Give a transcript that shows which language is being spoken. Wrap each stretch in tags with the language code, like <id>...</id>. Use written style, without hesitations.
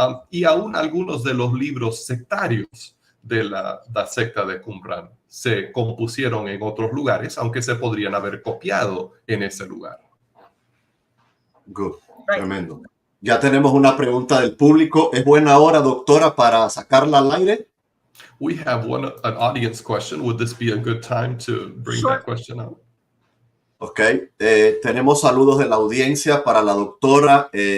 <es>Y aún algunos de los libros sectarios de la secta de Qumran se compusieron en otros lugares, aunque se podrían haber copiado en ese lugar.</es> <en>Good. Tremendo.</en> <es>Ya tenemos una pregunta del público. ¿Es buena hora, doctora, para sacarla al aire?</es> <en>We have an audience question. Would this be a good time to bring that question out? Ok.</en> <es>Tenemos saludos de la audiencia para la doctora.</es>